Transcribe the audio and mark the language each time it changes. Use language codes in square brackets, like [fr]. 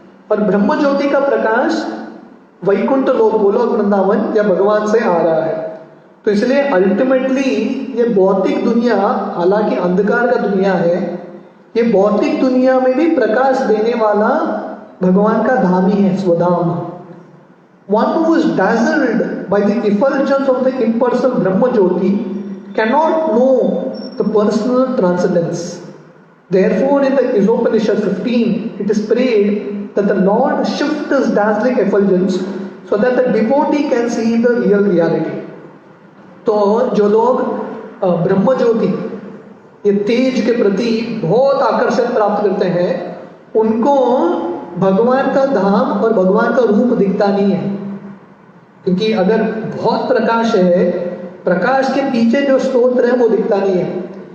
[hi] और ब्रह्म ज्योति का प्रकाश वैकुंठ लोक, गोलोक वृंदावन या भगवान से आ रहा है. तो इसलिए अल्टीमेटली ये भौतिक दुनिया, हालांकि अंधकार का दुनिया है, ये भौतिक दुनिया में भी प्रकाश देने वाला भगवान का धाम ही है, स्वधाम. [en] One who is dazzled by the effulgence of the impersonal Brahma Jyoti cannot know the personal transcendence. Therefore, in the Isopanishad 15, it is prayed that the Lord shift his dazzling effulgence so that the devotee can see the real reality. [hi] तो जो लोग ब्रह्म ज्योति, ये तेज के प्रति बहुत आकर्षण प्राप्त करते हैं, उनको भगवान का धाम और भगवान का रूप दिखता नहीं है. क्योंकि अगर बहुत प्रकाश है, प्रकाश के पीछे जो स्तोत्र है वो दिखता नहीं है.